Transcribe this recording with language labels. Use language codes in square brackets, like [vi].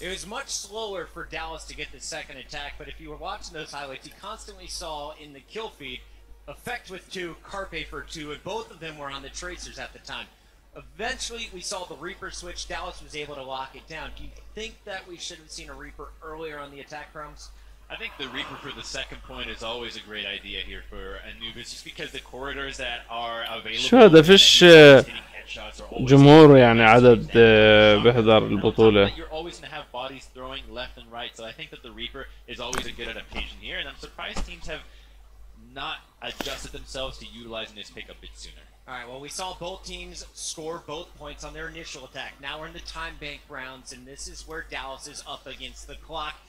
[en] It was much slower for Dallas to get the second attack, but if you were watching those highlights, you constantly saw in the kill feed Effect with 2, Carpe for 2, and both of them were on the Tracers at the time. Eventually, we saw the Reaper switch. Dallas was able to lock it down. Do you think that we should have seen a Reaper earlier on the attack, Crumbs? I think the Reaper for the second point is always a great idea here for Anubis, just because the corridors that are available. [ar] شو هذا فيش جمهور يعني عدد بيحضر البطولة. [en] You're always going to have bodies throwing left and right, so I think that the Reaper is always a good adaptation here, and I'm surprised teams have not adjusted themselves to utilizing this pick a bit sooner. Alright, well, we saw both teams score both points on their initial attack. Now we're in the time bank rounds, and this is where Dallas is up against the clock.